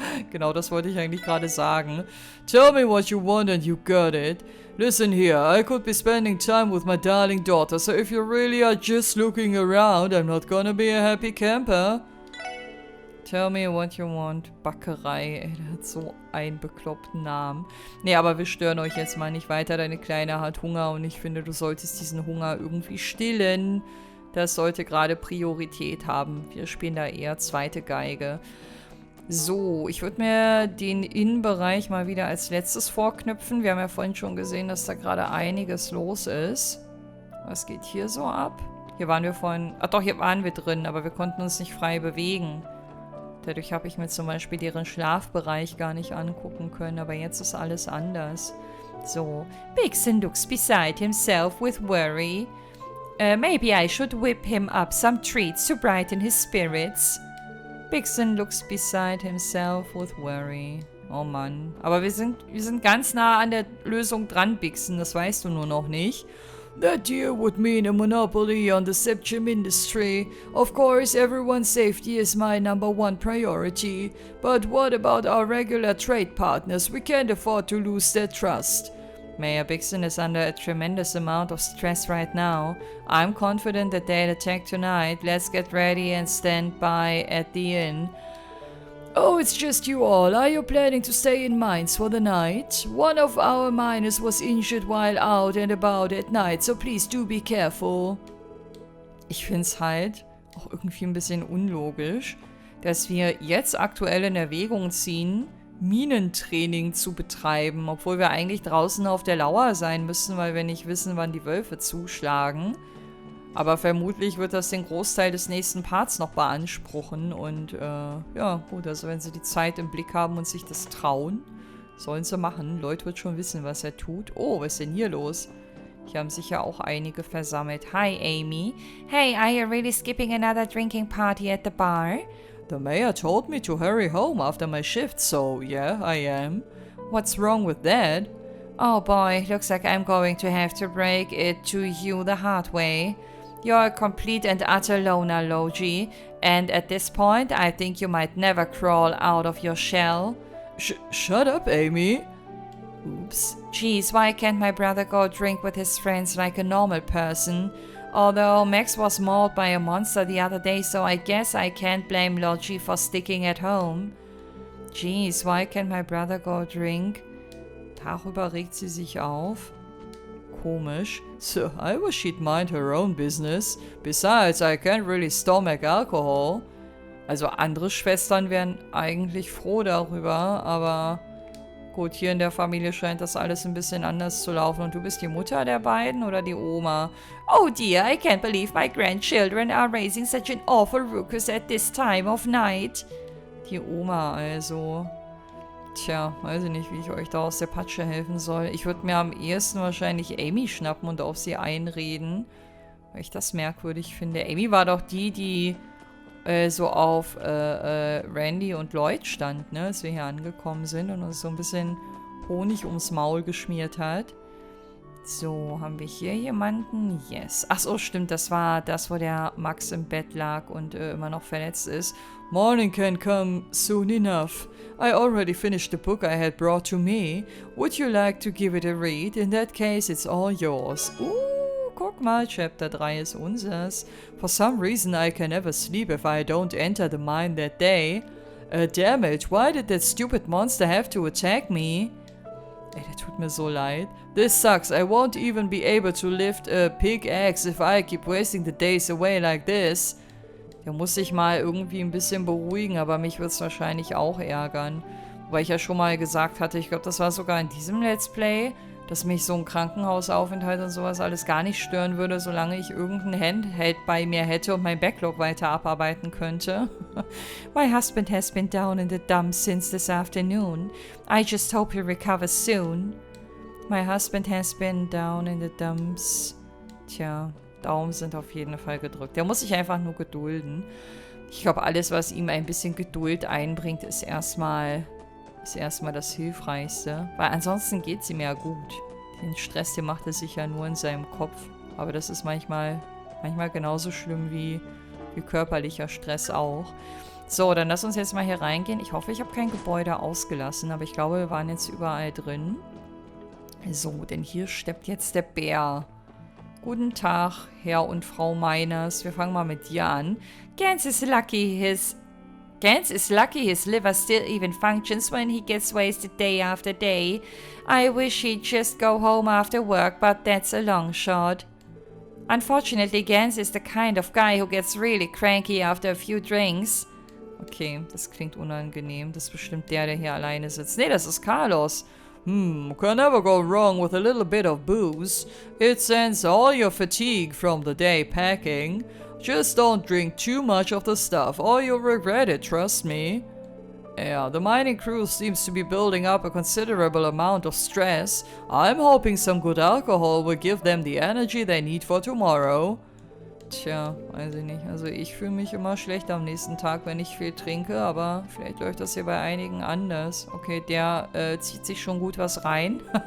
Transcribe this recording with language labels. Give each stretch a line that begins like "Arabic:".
German: Genau, das wollte ich eigentlich gerade sagen.
English: Tell me what you want and you got it. Listen here, I could be spending time with my darling daughter, so if you really are just looking around, I'm not gonna be a happy camper. Tell me what you want.
German: Backerei, ey, der hat so einen bekloppten Namen. Nee, aber wir stören euch jetzt mal nicht weiter. Deine Kleine hat Hunger und ich finde, du solltest diesen Hunger irgendwie stillen. Das sollte gerade Priorität haben. Wir spielen da eher zweite Geige. So, ich würde mir den Innenbereich mal wieder als letztes vorknüpfen. Wir haben ja vorhin schon gesehen, dass da gerade einiges los ist. Was geht hier so ab? Hier waren wir vorhin... Ach doch, hier waren wir drin, aber wir konnten uns nicht frei bewegen. Dadurch habe ich mir zum Beispiel deren Schlafbereich gar nicht angucken können, aber jetzt ist alles anders.
English: So, Vixen looks beside himself with worry. Maybe I should whip him up some treats to brighten his spirits. Vixen looks beside himself with worry.
German: Oh Mann. Aber wir sind ganz nah an der Lösung dran, Vixen. Das weißt du nur noch nicht.
English: That deal would mean a monopoly on the septum industry. Of course, everyone's safety is my #1 priority. But what about our regular trade partners? We can't afford to lose their trust. Mayor Vixen is under a tremendous amount of stress right now. I'm confident that they'll attack tonight. Let's get ready and stand by at the inn. Oh, it's just you all. Are you planning to stay in mines for the night? One of our miners was injured while out and about at night, so please do be careful.
German: Ich find's halt auch irgendwie ein bisschen unlogisch, dass wir jetzt aktuell in Erwägung ziehen, Minentraining zu betreiben, obwohl wir eigentlich draußen auf der Lauer sein müssen, weil wir nicht wissen, wann die Wölfe zuschlagen. Aber vermutlich wird das den Großteil des nächsten Parts noch beanspruchen und ja, gut, also wenn sie die Zeit im Blick haben und sich das trauen, sollen sie machen. Lloyd wird schon wissen, was er tut. Oh, was ist denn hier los? Hier haben sich ja auch einige versammelt.
English: Hi, Amy. Hey, are you really skipping another drinking party at the bar? The mayor told me to hurry home after my shift, so yeah, I am. What's wrong with that? Oh boy, looks like I'm going to have to break it to you the hard way. You're a complete and utter loner, Logie, and at this point, I think you might never crawl out of your shell. Shut up, Amy. Oops. Geez, why can't my brother go drink with his friends like a normal person? Although Max was mauled by a monster the other day, so I guess I can't blame Logie for sticking at home. Geez, why can't my brother go drink?
German: Darüber regt sie sich auf. Komisch.
English: So I wish she'd mind her own business. Besides, I can't really stomach alcohol.
German: Also andere Schwestern wären eigentlich froh darüber, aber gut, hier in der Familie scheint das alles ein bisschen anders zu laufen. Und du bist die Mutter der beiden oder die Oma? Oh dear, I can't believe my grandchildren are raising such an awful ruckus at this time of night. Die Oma also. Tja, weiß ich nicht, wie ich euch da aus der Patsche helfen soll. Ich würde mir am ehesten wahrscheinlich Amy schnappen und auf sie einreden, weil ich das merkwürdig finde. Amy war doch die so auf Randy und Lloyd stand, ne, als wir hier angekommen sind und uns so ein bisschen Honig ums Maul geschmiert hat. So, haben wir hier jemanden? Yes. Ach so, stimmt, das war das, wo der Max im Bett lag und immer noch verletzt ist.
English: Morning can come soon enough. I already finished the book I had brought to me. Would you like to give it a read? In that case, it's all yours.
German: Guck mal, Chapter 3 ist unseres.
English: For some reason, I can never sleep if I don't enter the mine that day. Damn it, why did that stupid monster have to attack me?
German: Ey, der tut mir so leid.
English: This sucks. I won't even be able to lift a pig axe if I keep wasting the days away like this.
German: Der muss sich mal irgendwie ein bisschen beruhigen, aber mich wird es wahrscheinlich auch ärgern. Wobei ich ja schon mal gesagt hatte, ich glaube, das war sogar in diesem Let's Play, dass mich so ein Krankenhausaufenthalt und sowas alles gar nicht stören würde, solange ich irgendein Handheld bei mir hätte und mein Backlog weiter abarbeiten könnte.
English: My husband has been down in the dumps since this afternoon. I just hope he recovers soon. My husband has been down in the dumps.
German: Tja, Daumen sind auf jeden Fall gedrückt. Der muss sich einfach nur gedulden. Ich glaube, alles, was ihm ein bisschen Geduld einbringt, ist erstmal ist erstmal das Hilfreichste. Weil ansonsten geht es ihm ja gut. Den Stress, den macht er sich ja nur in seinem Kopf. Aber das ist manchmal genauso schlimm wie körperlicher Stress auch. So, dann lass uns jetzt mal hier reingehen. Ich hoffe, ich habe kein Gebäude ausgelassen, aber ich glaube, wir waren jetzt überall drin. So, denn hier steppt jetzt der Bär. Guten Tag, Herr und Frau Miners. Wir fangen mal mit dir an.
English: Gans is lucky his liver still even functions when he gets wasted day after day. I wish he'd just go home after work, but that's a long shot. Unfortunately, Gans is the kind of guy who gets really cranky after a few drinks.
German: Okay, das klingt unangenehm. Das ist bestimmt der hier alleine sitzt. Nee, das ist Carlos.
English: Can never go wrong with a little bit of booze. It sends all your fatigue from the day packing. Just don't drink too much of the stuff or you'll regret it, trust me. Yeah, the mining crew seems to be building up a considerable amount of stress. I'm hoping some good alcohol will give them the energy they need for tomorrow.
German: Tja, weiß ich nicht. Also ich fühle mich immer schlecht am nächsten Tag, wenn ich viel trinke, aber vielleicht läuft das hier bei einigen anders. Okay, der zieht sich schon gut was rein.